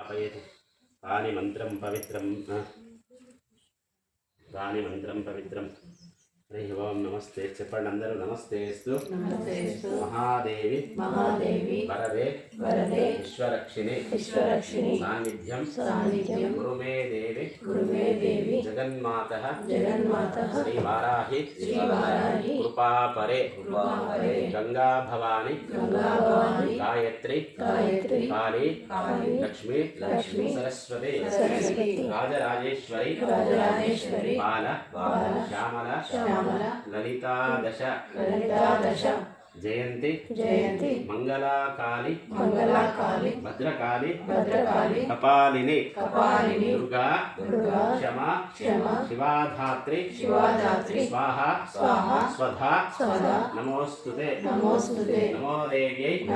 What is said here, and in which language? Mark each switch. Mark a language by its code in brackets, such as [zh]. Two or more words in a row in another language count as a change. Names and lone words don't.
[sa] पाणि मंत्रं पवित्रं हरि ओम नमस्ते [te] చెప్పండి అందరూ [sa] నమస్తేస్తు మహాదేవి వరదే విశ్వరక్షిణి సాన్నిధ్యం గురు మే దేవి జగన్మాతః శ్రీ వారాహి కృపాపరే గంగా భవాని గాయత్రి కాళీ లక్ష్మీ సరస్వతి రాజరాజేశ్వరి బాల శ్యామల ललिता दश जयंती मंगलाकाली भद्रकाली कपालिनी दुर्गा क्षमा शिवाधात्री स्वाहा स्वधा नमोस्तुते नमो देव्यै